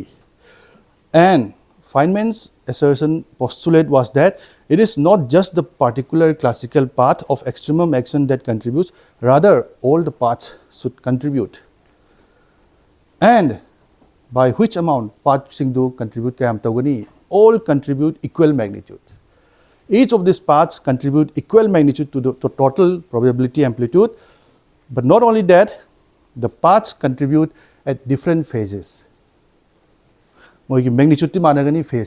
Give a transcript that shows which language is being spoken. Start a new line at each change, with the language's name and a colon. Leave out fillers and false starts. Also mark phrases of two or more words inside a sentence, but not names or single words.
English: And Feynman's assertion postulate was that it is not just the particular classical path of extremum action that contributes, rather all the paths should contribute. And by which amount path singdu contribute
Manipuri: kayam tawani?
English: All contribute equal magnitudes. Each of these paths contribute equal magnitude to the total probability amplitude. But not only that, the paths contribute at different phases. Magnitude phase.